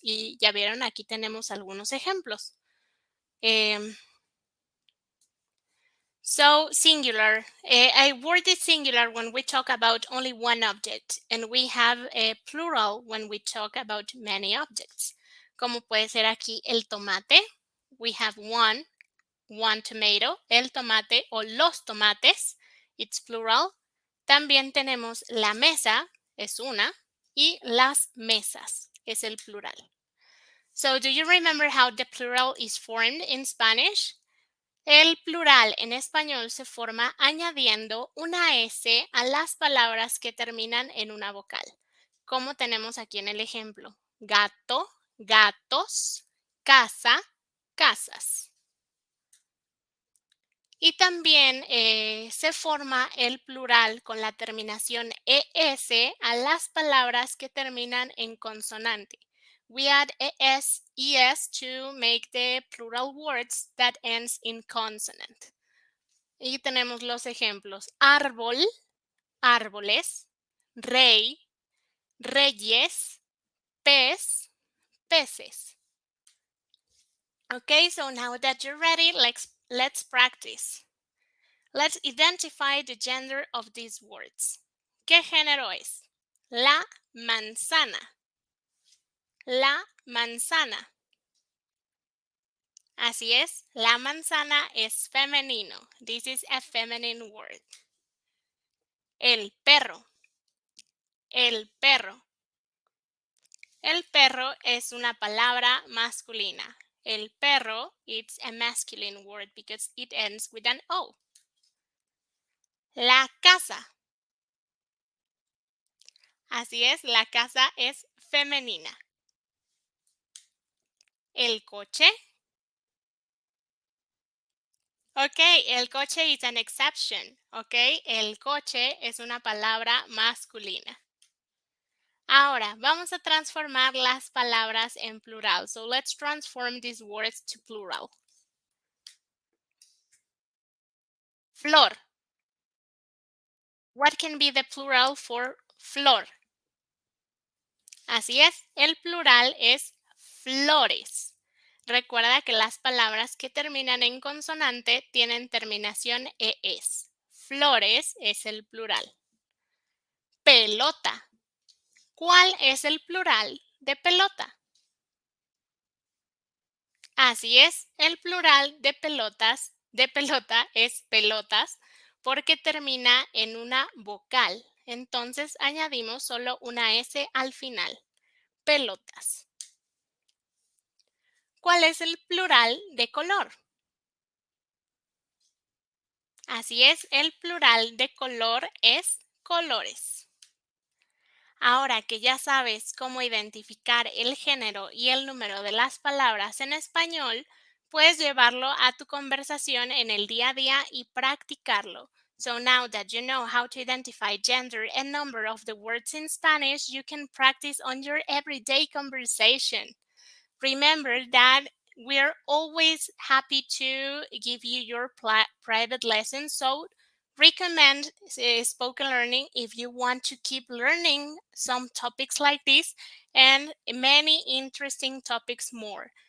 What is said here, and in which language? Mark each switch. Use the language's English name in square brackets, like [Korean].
[Spanish] Y ya vieron, aquí tenemos algunos ejemplos. [English] So, singular. A word is singular when we talk about only one object, and we have a plural when we talk about many objects. [Spanish] Como puede ser aquí el tomate. [English] We have one tomato, [Spanish] el tomate o los tomates. [English] It's plural. [Spanish] También tenemos la mesa, es una, y las mesas, es el plural. [English] So, do you remember how the plural is formed in Spanish? [Spanish] El plural en español se forma añadiendo una S a las palabras que terminan en una vocal, como tenemos aquí en el ejemplo. Gato, gatos, casa, casas. Y también se forma el plural con la terminación ES a las palabras que terminan en consonante. [English] We add ES to make the plural words that ends in consonant. [Spanish] Y tenemos los ejemplos. Árbol, árboles. rey, reyes, pez, peces. [English] Okay, so now that you're ready, let's practice. Let's identify the gender of these words. [Spanish] ¿Qué género es? La manzana. La manzana. Así es, la manzana es femenino. [English] This is a feminine word. [Spanish] El perro. El perro. El perro es una palabra masculina. [English] El perro, it's a masculine word because it ends with an O. [Spanish] La casa. Así es, la casa es femenina. El coche. Ok, el coche [English] is an exception. [Spanish] Ok, el coche es una palabra masculina. Ahora, vamos a transformar las palabras en plural. [English] So let's transform these words to plural. [Spanish] Flor. [English] What can be the plural for flor? [Spanish] Así es, el plural es flores. Recuerda que las palabras que terminan en consonante tienen terminación ES. Flores es el plural. Pelota. ¿Cuál es el plural de pelota? Así es, el plural de pelota es pelotas porque termina en una vocal. Entonces añadimos solo una S al final. Pelotas. ¿Cuál es el plural de color? Así es, el plural de color es colores. Ahora que ya sabes cómo identificar el género y el número de las palabras en español, puedes llevarlo a tu conversación en el día a día y practicarlo. [English] So now that you know how to identify gender and number of the words in Spanish, you can practice on your everyday conversation. Remember that we're always happy to give you your private lessons. So recommend spoken learning if you want to keep learning some topics like this and many interesting topics more.